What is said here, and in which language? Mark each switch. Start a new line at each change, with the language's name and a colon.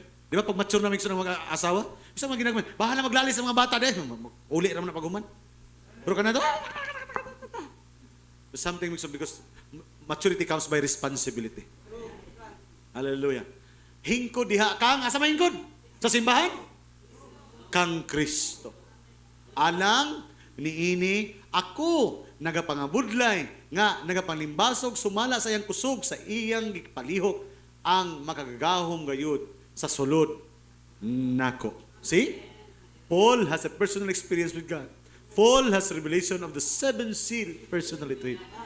Cebuano: Di ba pag mature na Maigson ng mga asawa, bisag mga ginagmay, bahala maglalis sa mga bata, uli naman na paguman. Pero kanado,
English: something Maigson because maturity comes by responsibility.
Cebuano: Hallelujah. Hingkod diha kang asa may hingkod? Sa simbahan? Kang Kristo. Alang niini ako nagapangabudlay nga nagapanlimbasog sumala sa iyang kusog sa iyang gipalihok ang makagagahom gayud sa sulod nako. See?
English: Paul has a personal experience with God. Paul has revelation of the seven seal personally to him.